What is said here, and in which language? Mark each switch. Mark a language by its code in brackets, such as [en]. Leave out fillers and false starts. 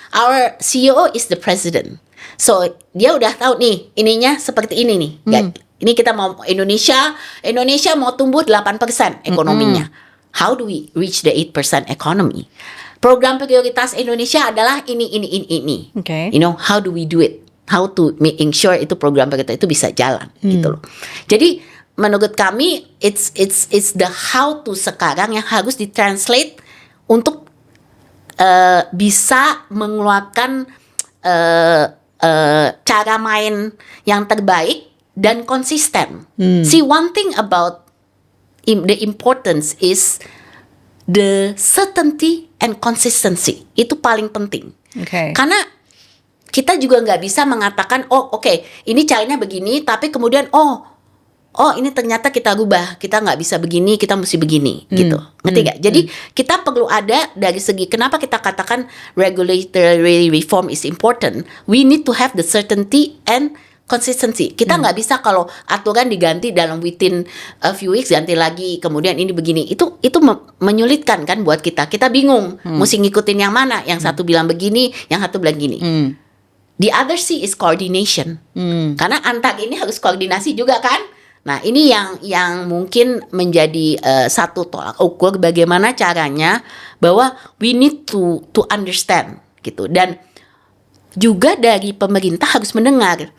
[en] Our CEO is the president. [id] So dia udah tahu nih ininya seperti ini nih. Ini kita mau Indonesia mau tumbuh 8% ekonominya. [en] How do we reach the 8% economy? [id] Program prioritas Indonesia adalah ini. [en] You know, how do we do it? How to making sure [id] itu program prioritas itu bisa jalan gitu loh. Jadi menurut kami [en] it's the how to [id] sekarang yang harus ditranslate untuk bisa mengeluarkan cara main yang terbaik dan konsisten. [en] See, one thing about the importance is the certainty and consistency. [id] Itu paling penting. Karena kita juga nggak bisa mengatakan, ini caranya begini, tapi kemudian ini ternyata kita rubah, kita nggak bisa begini, kita mesti begini, gitu. Ngerti nggak? Jadi kita perlu ada dari segi kenapa kita katakan [en] regulatory reform is important. We need to have the certainty and consistency. [id] Kita nggak bisa kalau aturan diganti dalam [en] within a few weeks [id] ganti lagi, kemudian ini begini. Itu menyulitkan kan buat kita. Kita bingung mesti ngikutin yang mana. Yang satu bilang begini, yang satu bilang gini. [en] The other C is coordination. [id] Karena antar ini harus koordinasi juga kan. Nah, ini yang mungkin menjadi satu tolak ukur bagaimana caranya bahwa [en] we need to understand [id] gitu. Dan juga dari pemerintah harus mendengar.